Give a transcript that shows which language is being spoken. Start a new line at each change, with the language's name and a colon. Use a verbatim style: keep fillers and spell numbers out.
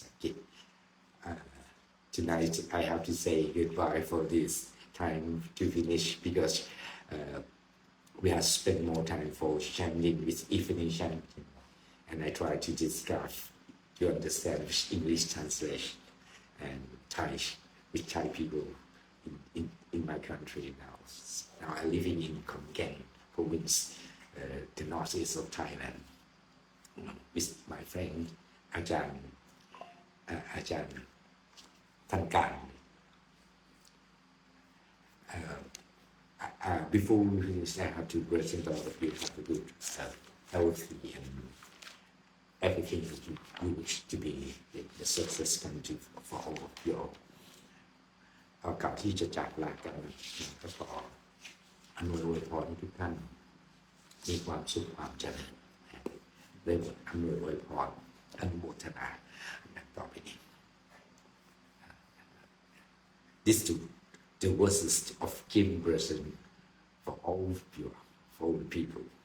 Thai: ลยนะ
English: Tonight I have to say goodbye for this time to finish because uh, we have spent more time for chanting with evening chanting, and I try to discuss to understand English translation and Thai with Thai people in, in, in my country now. Now I'm living in Khon Kaen province, uh, the northeast of Thailand, with my friend Ajahn uh, Ajahn Thankan. Uh, uh, before we finish, I have to present all of you have a good, uh, healthy, and everything you wish to be the, the success come to for all of you.
Thai: ก่อนที่จะจากลากันก็ขออำนวยอวยพรให้ทุกท่านมีความสุขความเจริญได้หมดอำนวยอวยพรอนุโมทนาต่อไปนี้
English: This too. The verses of King Present for all pure, for all people.